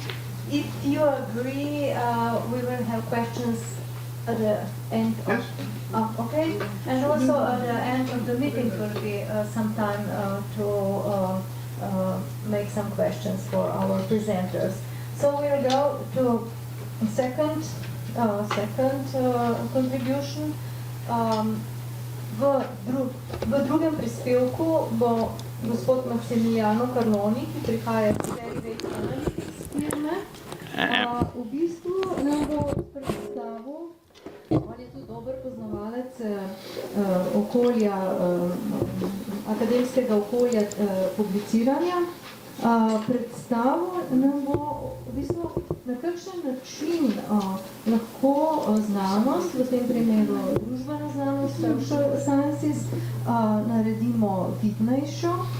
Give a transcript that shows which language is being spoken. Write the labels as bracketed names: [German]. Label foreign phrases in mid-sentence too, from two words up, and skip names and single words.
[English] If you agree, we will have questions at the end of, okay? And also at the end of the meeting will be some time to make some questions for our presenters. So we'll go to second contribution. [Slovenian] V drugem prispevku bo gospod Massimiliano Carloni, ki prihaja iz Fairway Analytics firme, v bistvu nam bo predstavil, on je tudi dober poznavalec okolja, akademskega okolja publiciranja, predstavil nam bo v bistvu na kakšen način lahko znanost, v tem primeru družbena znanost, [English] social sciences, [Slovenian] naredimo vidnejšo,